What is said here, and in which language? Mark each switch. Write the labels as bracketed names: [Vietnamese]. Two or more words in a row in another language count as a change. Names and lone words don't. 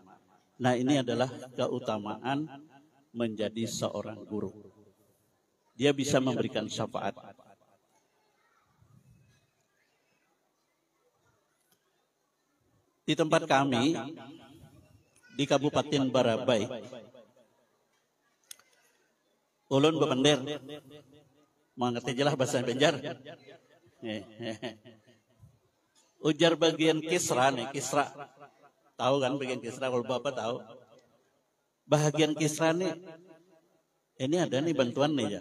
[Indonesian] Nah, ini adalah keutamaan menjadi seorang guru. Dia bisa memberikan syafaat. [Banjar] Di tempat kami, di Kabupaten Barabai, ulun bepender, mengerti jelas bahasa Banjar. Ujar bagian Kisra nih, Kisra. Tahu kan bagian Kisra, kalau Bapak tahu. Bagian Kisra nih, ini ada nih bantuan nih ya.